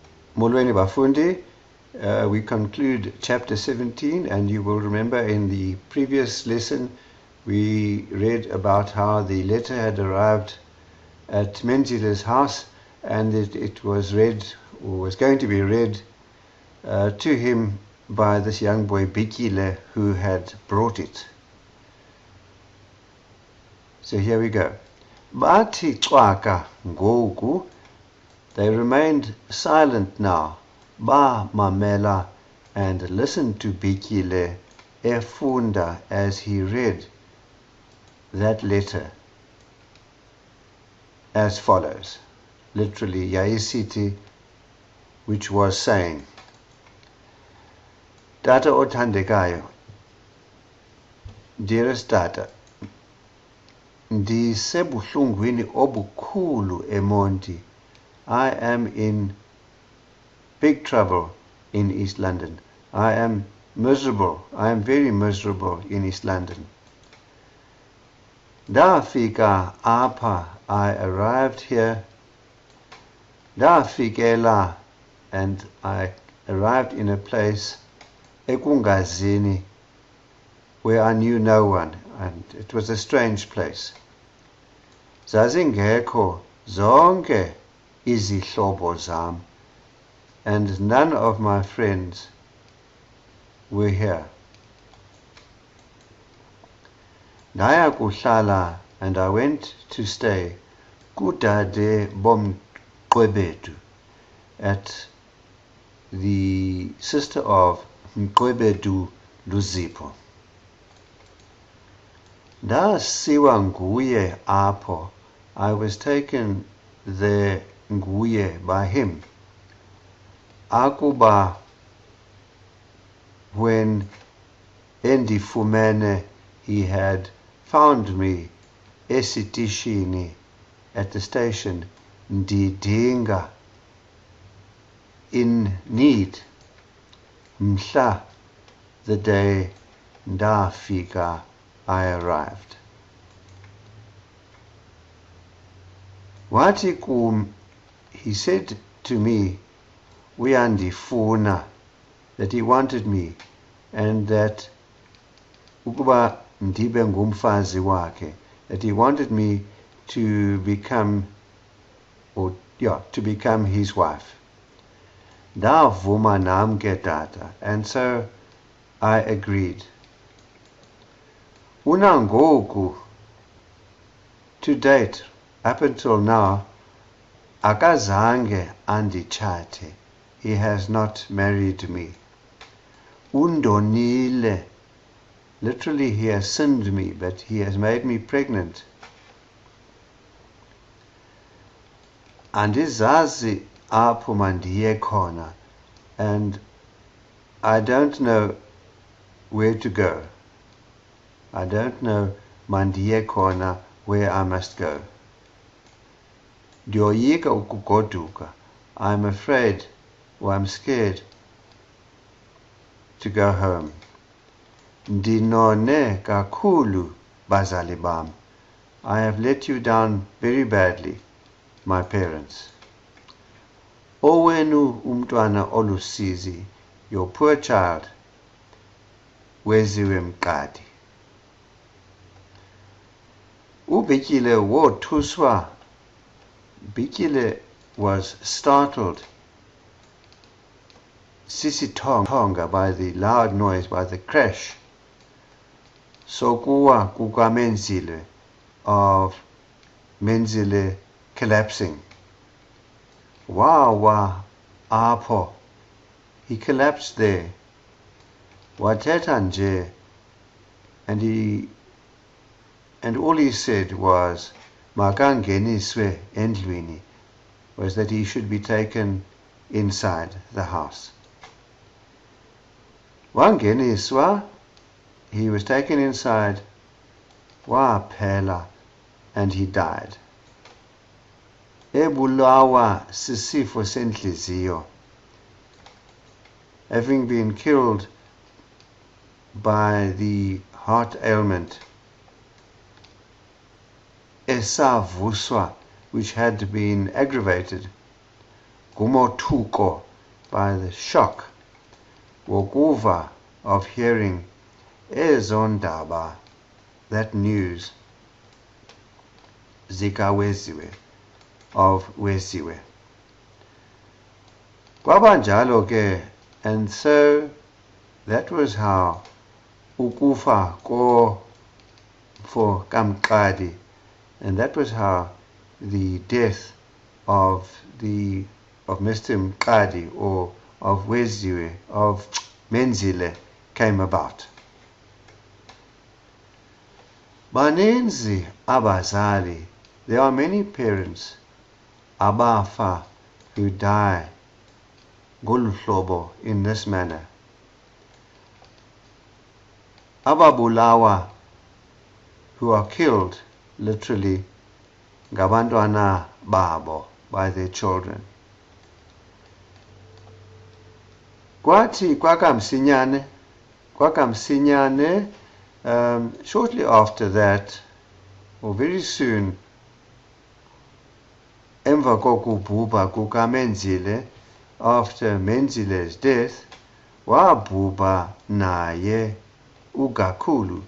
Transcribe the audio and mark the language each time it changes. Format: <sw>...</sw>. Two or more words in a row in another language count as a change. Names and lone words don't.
<xh>Molweni Bafundi,</xh> <en>we conclude chapter 17, and you will remember in the previous lesson we read about how the letter had arrived at Menzile's house, and it was read, or was going to be read to him by this young boy Bhityile, who had brought it. So here we go.</en> <xh>Bathi cwaka ngoku.</xh> <en>They remained silent now,</en> <xh>ba mamela,</xh> <en>and listened to Bhityile efunda as he read that letter as follows. Literally, Yaisiti, which was saying,</en> <xh>Tata othandekayo,</xh> <en>dearest Tata,</en> <xh>ndisebuhlungwini obukhulu eMonti.</xh> <en>I am in big trouble in East London. I am miserable. I am very miserable in East London.</en> <xh>Ndafika apha,</xh> <en>I arrived here. Ndafikela, and I arrived in a place, ekungazini, where I knew no one, and it was a strange place.</en> <xh>Zazingekho zonke izihlobo zam,</xh> <en>and none of my friends were here.</en> <xh>Ndaya kuhlala,</xh> <en>and I went to stay</en> <xh>kudade bomqwebedu,</xh> <en>at the sister of Mqwebedu Luzipho.</en> <xh>Ndasiwa nguye apho,</xh> <en>I was taken there nguye by him. Akuba, when endifumene, he had found me esitishini, at the station, ndidinga, in need, mhla, the day ndafika, I arrived.</en> <xh>Wathi kum,</xh> <en>he said to me, uyandifuna, that he wanted me, and that</en> <xh>ukuba ndibe ngumfazi wakhe,</xh> <en>that he wanted me to become, to become his wife.</en> <xh>Ndavuma nam ke tata,</xh> <en>and so I agreed. Unangoku, to date, up until now, akazange andichate. He has not married me. Undonile, literally he has sinned me, but he has made me pregnant.</en> <xh>Andizazi apho mandiye khona,</xh> <en>and I don't know where to go. I don't know</en> <xh>mandiye khona,</xh> <en>where I must go.</en> <xh>Ndiyoyika ukugoduka.</xh> <en>I'm afraid, or I'm scared to go home.</en> <xh>Ndinone kakhulu bazali bam.</xh> <en>I have let you down very badly, my parents.</en> <xh>Owenu umntwana olusizi,</xh> <en>your poor child,</en> <xh>Weziwe mqadi. Ubhityile wothuswa.</xh> <en>Bhityile was startled, sisitonga, by the loud noise, by the crash,</en> <xh>sokuwa kukaMenzile,</xh> <en>of Menzile collapsing.</en> <xh>Wawa apho,</xh> <en>he collapsed there.</en> <xh>Wathetha nje,</xh> <en>and all he said was,</en> <xh>makangeniswe endlwini,</xh> <en>was that he should be taken inside the house. Wangeniswa, he was taken inside, waphela, and he died.</en> <xh>Ebulawa sisifo senhliziyo,</xh> <en>having been killed by the heart ailment, esavuswa, which had been aggravated, gumothuko, by the shock wokuva of hearing ezondaba, that news zika Weziwe, of Weziwe.</en> <xh>Kwabanjalo ke,</xh> <en>and so that was how ukufa for Kamqadi, and that was how the death of Mr. Mqadi, or of Weziwe, of Menzile, came about.</en> <xh>Baninzi abazali,</xh> <en>there are many parents abafa, who die</en> <xh>ngolu hlobo,</xh> <en>in this manner. Ababulawa, who are killed literally</en> <xh>ngabantwana babo,</xh> <en>by their children.</en> <xh>Kwathi kwakamsinyane,</xh> <en>shortly after that, or very soon,</en> <xh>emva kokubhubha kukaMenzile,</xh> <en>after Menzile's death,</en> <xh>wabhubha naye uGakhulu.</xh>